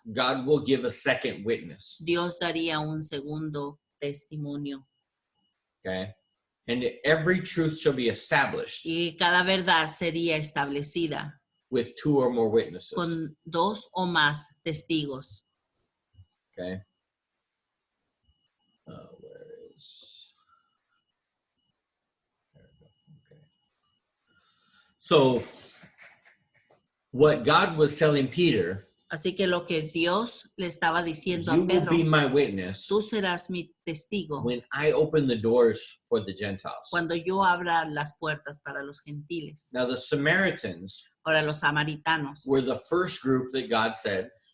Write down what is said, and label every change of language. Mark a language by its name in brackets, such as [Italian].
[English] God will give a second witness. [Spanish] Dios daría un segundo testimonio. [English] Okay. And every truth shall be established [Spanish] Y cada verdad sería establecida [English] with two or more witnesses. [Spanish] con dos o más testigos. [English] Okay. Where is? There we go. Okay. So, what God was telling Peter, [Spanish] Así que lo que Dios le estaba diciendo [English] you [Spanish] a [English] will [Spanish] Pedro, [English] be my witness [Spanish] tú serás mi testigo [English] when I open the doors for the Gentiles. [Spanish] cuando yo abra las puertas para los gentiles. [English] Now, the Samaritans [Spanish] Ahora los samaritanos [English] were the first group that God said